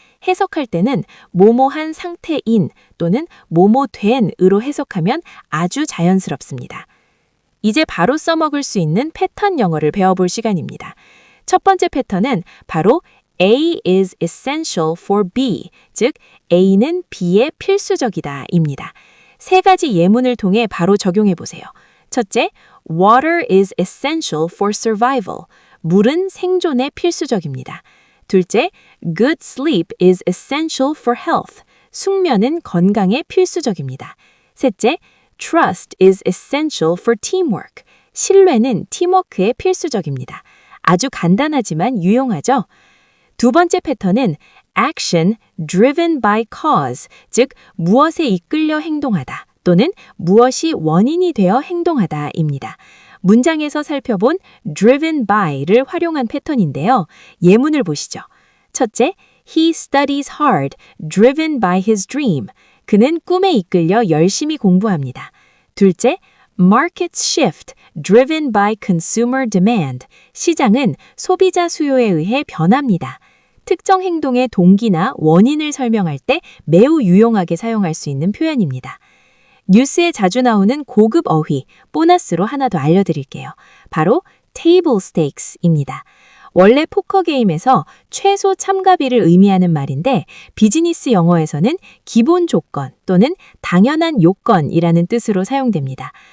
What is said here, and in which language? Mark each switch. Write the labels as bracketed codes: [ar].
[ko] 해석할 때는 뭐뭐한 상태인 또는 뭐뭐된으로 해석하면 아주 자연스럽습니다. 이제 바로 써먹을 수 있는 패턴 영어를 배워볼 시간입니다. 첫 번째 패턴은 바로 [en] A is essential for B, [ko] 즉 A는 B에 필수적이다 입니다. 세 가지 예문을 통해 바로 적용해 보세요. 첫째, [en] water is essential for survival. [ko] 물은 생존에 필수적입니다. 둘째, [en] good sleep is essential for health. [ko] 숙면은 건강에 필수적입니다. 셋째, [en] trust is essential for teamwork. [ko] 신뢰는 팀워크에 필수적입니다. 아주 간단하지만 유용하죠? 두 번째 패턴은 [en] action driven by cause, [ko] 즉 무엇에 이끌려 행동하다 또는 무엇이 원인이 되어 행동하다입니다. 문장에서 살펴본 [en] driven by [ko] 를 활용한 패턴인데요. 예문을 보시죠. 첫째, [en] He studies hard, driven by his dream. [ko] 그는 꿈에 이끌려 열심히 공부합니다. 둘째, [en] Markets shift, driven by consumer demand. [ko] 시장은 소비자 수요에 의해 변합니다. 특정 행동의 동기나 원인을 설명할 때 매우 유용하게 사용할 수 있는 표현입니다. 뉴스에 자주 나오는 고급 어휘, 보너스로 하나 더 알려드릴게요. 바로 table stakes입니다. 원래 포커 게임에서 최소 참가비를 의미하는 말인데 비즈니스 영어에서는 기본 조건 또는 당연한 요건이라는 뜻으로 사용됩니다.